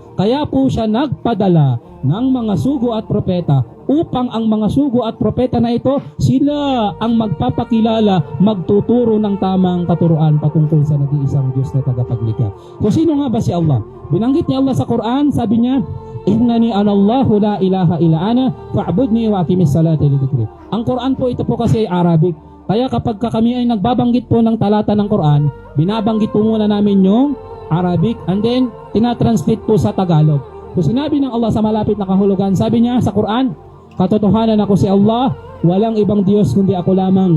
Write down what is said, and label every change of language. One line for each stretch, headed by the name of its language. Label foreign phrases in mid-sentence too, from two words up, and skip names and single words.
Filipino: Kaya po siya nagpadala ng mga sugo at propeta upang ang mga sugo at propeta na ito, sila ang magpapakilala, magtuturo ng tamang katuruan patungkol sa nag-iisang Diyos na tagapaglikha. So sino nga ba si Allah? Binanggit niya Allah sa Quran, sabi niya,
Arabic: إنني أنا الله لا إله إلا أنا فاعبدني وأقم الصلاة لذكري.
Filipino: Ang Quran po ito po kasi ay Arabic. Kaya kapag kami ay nagbabanggit po ng talata ng Quran, binabanggit po muna namin yung Arabic
English: and then
Filipino: tinatranslate po sa Tagalog. So sinabi ng Allah sa malapit na kahulugan, sabi niya sa Quran, katotohanan ako si Allah, walang ibang Diyos kundi ako lamang.